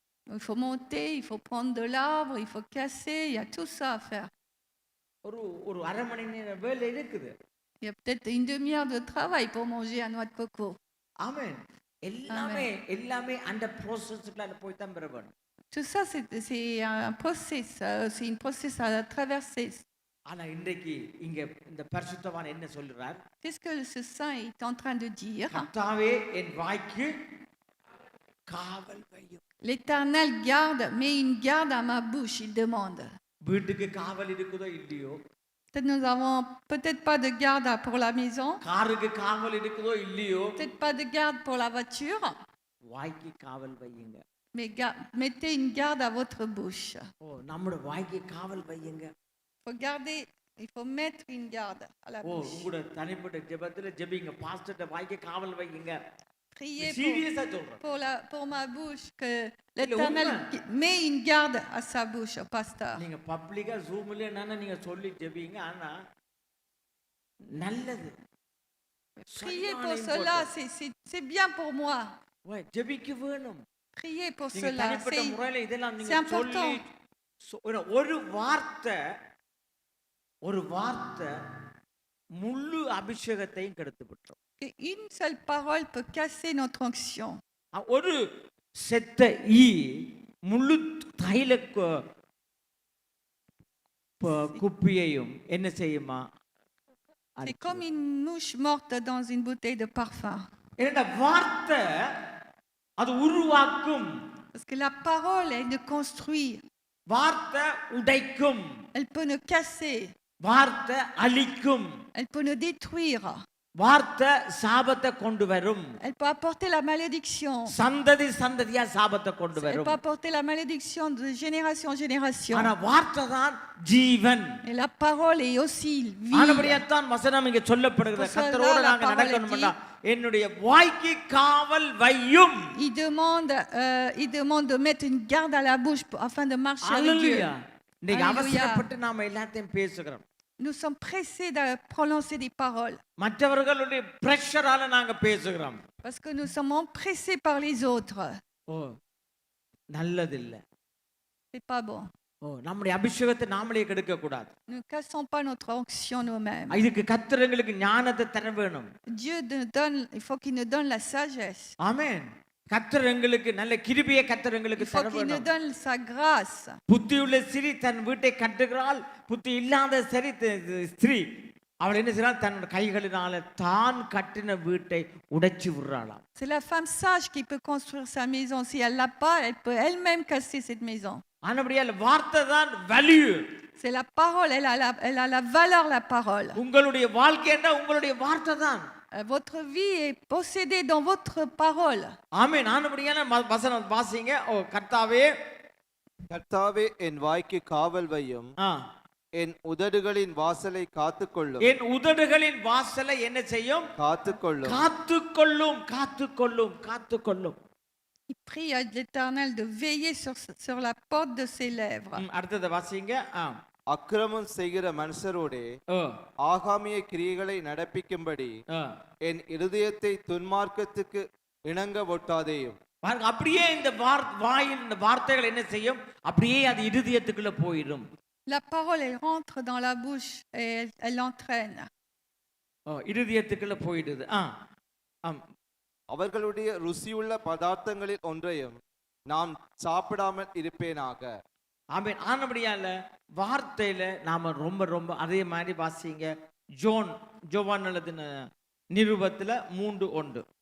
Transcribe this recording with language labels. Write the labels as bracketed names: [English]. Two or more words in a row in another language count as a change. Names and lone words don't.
[French] Il faut monter, il faut prendre de l'arbre, il faut casser, il y a tout ça à faire. [Tamil] ஒரு அரை மணி நேரம் வேலை இருக்குது. [French] Il y a peut-être une demi-heure de travail pour manger un noix de coco. [Tamil] ஆமென். எல்லாமே அந்த ப்ராசஸ்க்குள்ள போய் தான் பெற வேணும். [French] Tout ça, c'est un process, c'est une process à traverser. [Tamil] ஆனா இன்றைக்கு இங்க இந்த பரிசுத்தவான் என்ன சொல்றார்? [French] Qu'est-ce que ce saint est en train de dire? [Tamil] கர்த்தாவே என் வாய்க்கு காவல் வையும். [French] L'Éternel garde, met une garde à ma bouche, il demande. [Tamil] வீட்டுக்கு காவல் இருக்குதோ இல்லையோ? [French] Peut-être nous avons peut-être pas de garde pour la maison, [Tamil] காருக்கு காவல் இருக்குதோ இல்லையோ? [French] peut-être pas de garde pour la voiture, [Tamil] வாய்க்கு காவல் வையுங்க. [French] mais mettez une garde à votre bouche. [Tamil] நம்மளோட வாய்க்கு காவல் வையுங்க. [French] Il faut mettre une garde à la bouche. [Tamil] உங்களோட தனிப்பட்ட ஜெபத்துல ஜெபிங்க. பாஸ்டர்ட்ட வாய்க்கு காவல் வையுங்க. [French] Priez [Tamil] சீரியஸா சொல்றேன். [French] pour ma bouche que l'Éternel met une garde à sa bouche, au pasteur. [Tamil] நீங்க பப்ளிக்கா ஜூம்ல என்னன்னா நீங்க சொல்லி ஜெபிங்க. ஆனா நல்லது. [French] Priez pour cela, c'est bien pour moi. [Tamil] ஜெபிக்க வேணும். [French] Priez pour [Tamil] நீங்க [French] cela. [Tamil] தனிப்பட்ட முறையில இதெல்லாம் [French] c'est [Tamil] நீங்க [French] important. [Tamil] சொல்லி ஒரு வார்த்தை முழு அபிஷேகத்தையும் கெடுத்து விட்டுரும். [French] Une seule parole peut casser notre onction. [Tamil] ஒரு செத்த ஈ முழு தைல குப்பியையும் என்ன செய்யுமா? [French] C'est comme une mouche morte dans une bouteille de parfum. [Tamil] என்னடா வார்த்தை அது உருவாக்கும். [French] Parce que la parole, elle ne construit. [Tamil] வார்த்தை உடைக்கும். [French] Elle peut ne casser. [Tamil] வார்த்தை அழிக்கும். [French] Elle peut ne détruire. [Tamil] வார்த்தை சாபத்தை கொண்டு வரும். [French] Elle peut apporter la malédiction. [Tamil] சந்ததி சந்ததியா சாபத்தை கொண்டு [French] Elle [Tamil] வரும். [French] peut apporter la malédiction de génération en génération. [Tamil] ஆனா வார்த்தை தான் ஜீவன். [French] Et la parole est aussi vie. [Tamil] ஆனபடியாத்தான் வசனம் இங்கே சொல்லப்படுகிறது. கர்த்தரோடு நாங்க நடக்கணும்னா என்னுடைய வாய்க்கு காவல் வையும். [French] Il demande de mettre une garde à la bouche afin de marcher avec Dieu. [Tamil] இன்னைக்கு அவசரப்பட்டு நாம எல்லாத்தையும் பேசுகிறோம். [French] Nous sommes pressés de prononcer des paroles. [Tamil] மற்றவர்களுடைய பிரஷரால நாங்க பேசுகிறோம். [French] Parce que nous sommes pressés par les autres. [Tamil] ஓ நல்லதில்ல. [French] C'est pas bon. [Tamil] ஓ நம்முடைய அபிஷேகத்தை நாமளே கெடுக்க கூடாது. [French] Ne cassons pas notre onction nous-mêmes. [Tamil] இதுக்கு கர்த்தர் எங்களுக்கு ஞானத்தை தர வேணும். [French] Dieu nous donne, il faut qu'il nous donne la sagesse. [Tamil] ஆமென். கர்த்தர் எங்களுக்கு நல்ல கிருபையை கர்த்தர் எங்களுக்கு [French] Il [Tamil] தர [French] faut qu'il nous [Tamil] வேணும். [French] donne sa grâce. [Tamil] புத்தியுள்ள ஸ்திரீ தன் வீட்டை கட்டுகிறாள், புத்தி இல்லாத ஸ்திரீ அவள் என்ன செய்றாள்? தன் கைகளினால தான் கட்டின வீட்டை உடைச்சு விடுறாளாம். [French] C'est la femme sage qui peut construire sa maison. Si elle l'a pas, elle peut elle-même casser cette maison. [Tamil] ஆனபடியால் வார்த்தை தான் வேல்யூ. [French] C'est la parole, elle a la valeur, la parole. [Tamil] உங்களுடைய வாழ்க்கைன்னா உங்களுடைய வார்த்தை தான். [French] Votre vie est possédée dans votre parole. [Tamil] ஆமென். ஆனபடியான வசனம் வாசிங்க. ஓ கர்த்தாவே கர்த்தாவே என் வாய்க்கு காவல் வையும், என் உதடுகளின் வாசலை காத்துக்கொள்ளும். என் உதடுகளின் வாசலை என்ன செய்யும்? காத்துக்கொள்ளும். காத்துக்கொள்ளும் காத்துக்கொள்ளும் காத்துக்கொள்ளும். [French] Il prie à l'Éternel de veiller sur la porte de ses lèvres. [Tamil] அடுத்தது வாசிங்க. அக்கிரமம் செய்கிற மனுஷரோடே ஆகாமிய கிரியைகளை நடப்பிக்கும்படி என் இருதயத்தை துன்மார்க்கத்துக்கு இணங்க ஒட்டாதேயும். அப்படியே இந்த வாயில் இந்த வார்த்தைகள் என்ன செய்யும்? அப்படியே அது இருதயத்துக்குள்ள போயிடும். [French] La parole, elle rentre dans la bouche et elle l'entraîne. [Tamil] இருதயத்துக்குள்ள போயிடுது. அவர்களுடைய ருசியுள்ள பதார்த்தங்களில் ஒன்றையும் நான் சாப்பிடாமல் இருப்பேனாக. ஆமென். ஆனபடியால வார்த்தையில நாம ரொம்ப ரொம்ப அதே மாதிரி வாசிங்க. ஜோவான் எழுதின நிருபத்துல 3:1.